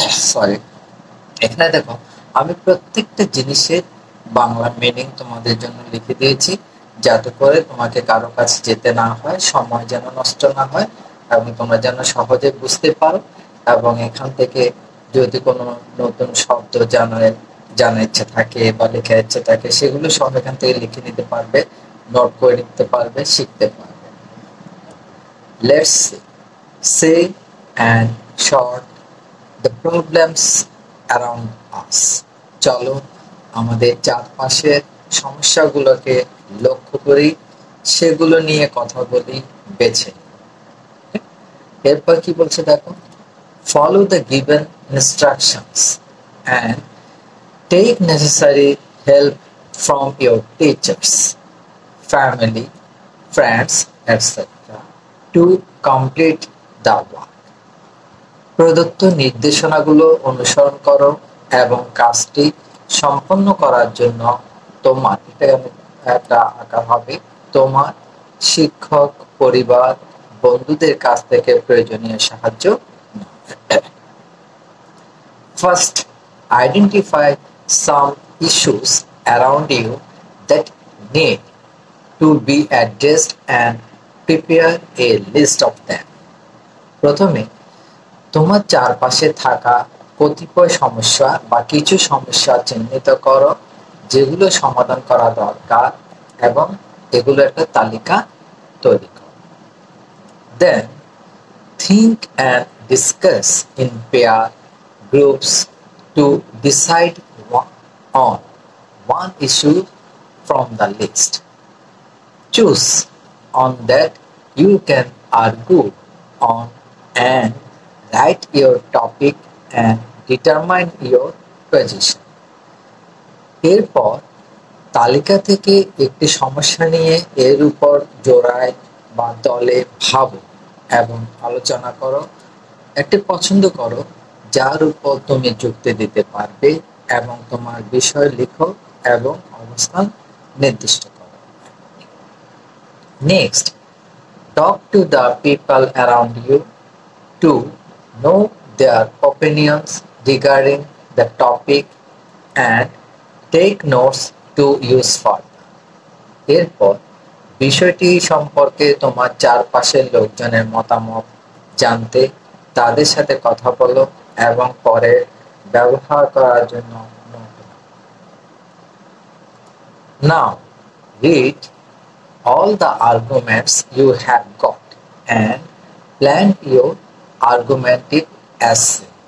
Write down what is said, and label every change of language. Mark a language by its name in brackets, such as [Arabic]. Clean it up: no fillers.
[Bangla] Sorry, এখানে দেখো আমি প্রত্যেকটা জিনিসের বাংলা মিনিং তোমাদের জন্য লিখে দিয়েছি, যাতে করে তোমাকে কারো কাছে যেতে না হয়, সময় যেন নষ্ট না হয় এবং তোমরা যেন সহজে বুঝতে পারো। এবং এখান থেকে যদি কোনো নতুন শব্দ জানার ইচ্ছে থাকে বা লেখার ইচ্ছে থাকে সেগুলো সব এখান থেকে লিখে নিতে পারবে, নোট করে নিতে পারবে, শিখতে পারবে। [English] Let's say and short the problems around us. [Bangla] চলো আমাদের চারপাশের সমস্যাগুলোকে লক্ষ্য করি, সেগুলো নিয়ে কথা বলি, বেছে। এরপর কি বলছে দেখো, [English] follow the given instructions and take necessary help from your teachers, family, friends, etc. to complete the work. [Bangla] প্রদত্ত নির্দেশনাগুলো অনুসরণ করো এবং কাজটি সম্পন্ন করার জন্য তোমার একটা আকার হবে তোমার শিক্ষক, পরিবার, বন্ধুদের কাছ থেকে প্রয়োজনীয় সাহায্য। [English] First, identify some issues around you that need to be addressed and prepare a list of them. [Bangla] প্রথমে তোমার চারপাশে থাকা কতিপয় সমস্যা বা কিছু সমস্যা চিহ্নিত করো যেগুলো সমাধান করা দরকার এবং এগুলো একটা তালিকা তৈরি করো। [English] Then think and discuss in pair groups to decide on one issue from the list. Choose on that you can argue on and write your topic and determine your position. এরপর [Bangla] তালিকা থেকে একটি সমস্যা নিয়ে এর উপর জোড়ায় বা দলে ভাবো এবং আলোচনা করো। একটি পছন্দ করো যার উপর তুমি যুক্তি দিতে পারবে এবং তোমার বিষয় লিখো এবং অবস্থান নির্দিষ্ট করো। [English] Next, talk to the people around you to know their opinions regarding the topic and take notes to use further. [Bangla] এরপর বিষয়টি সম্পর্কে তোমার চারপাশের লোকজনের মতামত জানতে তাদের সাথে কথা বলো এবং পরে ব্যবহার করার জন্য note now. [English] Now, read all the arguments you have got and plan your argumentative essay.